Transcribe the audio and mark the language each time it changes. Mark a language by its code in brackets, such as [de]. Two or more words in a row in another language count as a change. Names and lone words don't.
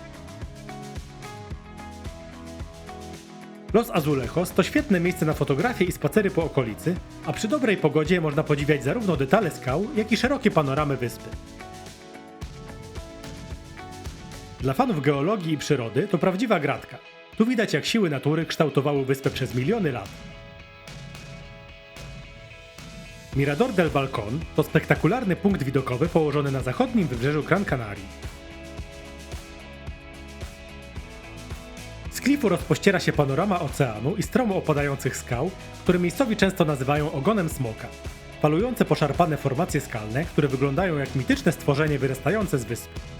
[pl] Los Azulejos to świetne miejsce na fotografie i spacery po okolicy, a przy dobrej pogodzie można podziwiać zarówno detale skał, jak i szerokie panoramy wyspy. Dla fanów geologii i przyrody to prawdziwa gratka. Tu widać, jak siły natury kształtowały wyspę przez miliony lat. Mirador del Balcón to spektakularny punkt widokowy położony na zachodnim wybrzeżu Gran Canarii. Z klifu rozpościera się panorama oceanu i stromo opadających skał, które miejscowi często nazywają ogonem smoka. Falujące poszarpane formacje skalne, które wyglądają jak mityczne stworzenie wyrastające z wyspy.